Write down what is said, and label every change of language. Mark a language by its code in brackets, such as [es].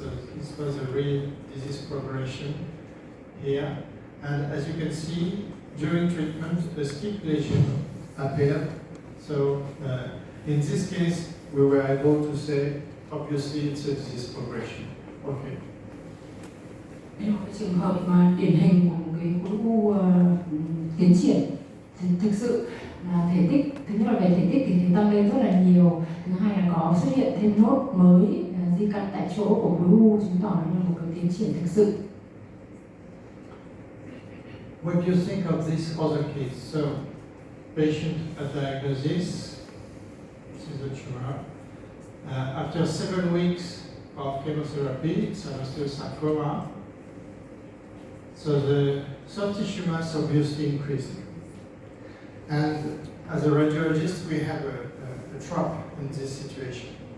[en] So this was a real disease progression here. And as you can see, during treatment, a steep lesion appeared. So in this case, we were able to say, obviously, it's a disease progression. Okay. [vi] Đây là một cái trường hợp mà điển hình của một cái khối u tiến triển. Thực sự là thể tích, thứ nhất là về thể tích thì tăng lên rất là nhiều. Thứ hai là có xuất hiện thêm nốt mới di căn tại chỗ của khối u, chứng tỏ là một cái tiến triển thực sự. [en] What do you think of this other case? So, patient at diagnosis, this is a tumor. After 7 weeks of chemotherapy, it's an osteosarcoma. So the soft tissue mass obviously increased. And as a radiologist, we have a trap in this situation.